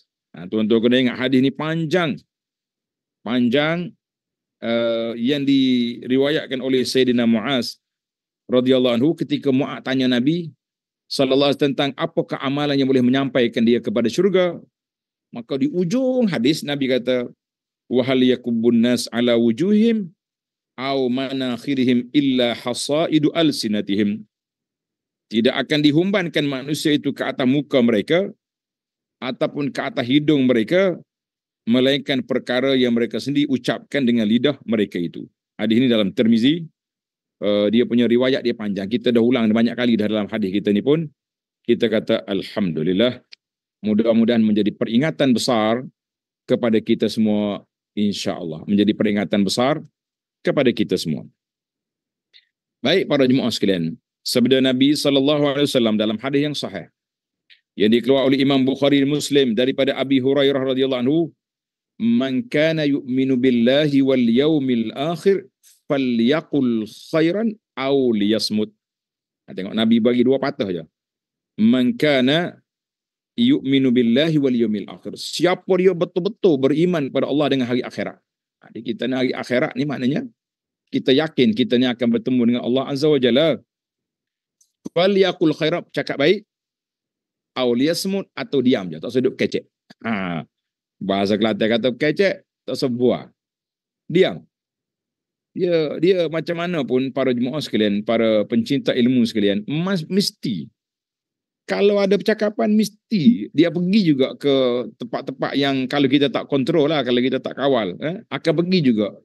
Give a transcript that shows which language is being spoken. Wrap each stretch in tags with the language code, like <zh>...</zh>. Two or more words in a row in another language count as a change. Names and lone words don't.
<ms>Tuan-tuan kena ingat hadis ni panjang. Yang diriwayatkan oleh Sayyidina Muaz</ms> <ar>رضي الله عنه,</ar> <ms>ketika Muaz tanya Nabi</ms> <ar>صلى الله عليه وسلم</ar> <ms>tentang apakah amalan yang boleh menyampaikan dia kepada syurga, maka di ujung hadis Nabi kata,</ms> <ar>وهل يكب الناس على وجوههم أو مناخرهم إلا حصائد ألسنتهم.</ar> <ms>Tidak akan dihumbankan manusia itu ke atas muka mereka ataupun ke atas hidung mereka, melainkan perkara yang mereka sendiri ucapkan dengan lidah mereka itu. Hadis ini dalam Tirmizi. Dia punya riwayat dia panjang. Kita dah ulang banyak kali dalam hadis kita ni pun. Kita kata alhamdulillah. Mudah-mudahan menjadi peringatan besar kepada kita semua, insya-Allah. Menjadi peringatan besar kepada kita semua. Baik para jemaah sekalian, sabda Nabi SAW dalam hadis yang sahih yang dikeluarkan oleh Imam Bukhari Muslim daripada Abi Hurairah</ms> <ar>رضي الله عنه, من كان يؤمن بالله واليوم الآخر فليقل خيرا أو ليصمت.</ar> <ms>Tengok Nabi bagi dua patah je.</ms> <ar>من كان يؤمن بالله واليوم الآخر.</ar> <ms>Siapa dia betul-betul beriman pada Allah dengan hari akhirat. Jadi kita ni hari akhirat ni maknanya kita yakin kita ni akan bertemu dengan Allah</ms> <ar>عز وجل. فليقل خيرا,</ar> <ms>cakap baik,</ms> <ar>أو ليصمت,</ar> <ms>atau diam je, tak usah duduk kecek. Bahasa Kelantan kata kecek, tak usah buah. Diam. Dia macam mana pun para jemaah sekalian, para pencinta ilmu sekalian, mesti kalau ada percakapan mesti dia pergi juga ke tempat-tempat yang kalau kita tak kontrol lah, kalau kita tak kawal, akan pergi juga.</ms>